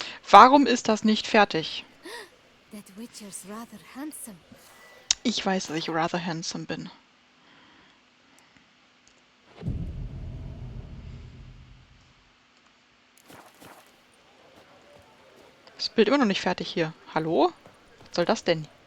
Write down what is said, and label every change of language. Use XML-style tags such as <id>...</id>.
<de>Warum ist das nicht fertig?</de> <en>That Witcher's rather handsome.</en> <de>Ich weiß, dass ich</de> <en>rather handsome</en> <de>bin. Das Bild immer noch nicht fertig hier. Hallo? Was soll das denn?</de>